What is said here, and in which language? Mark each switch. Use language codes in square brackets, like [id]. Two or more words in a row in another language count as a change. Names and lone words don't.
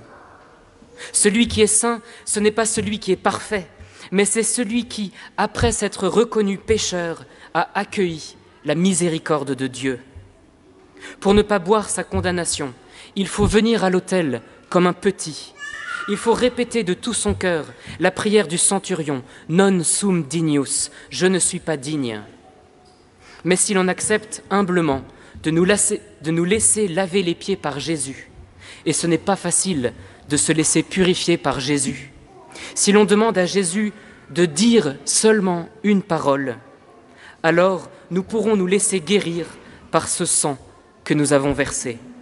[fr] Celui qui est saint, ce n'est pas celui qui est parfait, mais c'est celui qui, après s'être reconnu pécheur, a accueilli la miséricorde de Dieu. Pour ne pas boire sa condamnation, il faut venir à l'autel comme un petit. Il faut répéter de tout son cœur la prière du centurion, « [la] Non sum dignus », [fr] je ne suis pas digne. Mais si l'on accepte humblement de nous laisser laver les pieds par Jésus, et ce n'est pas facile de se laisser purifier par Jésus, si l'on demande à Jésus de dire seulement une parole, alors nous pourrons nous laisser guérir par ce sang que nous avons versé.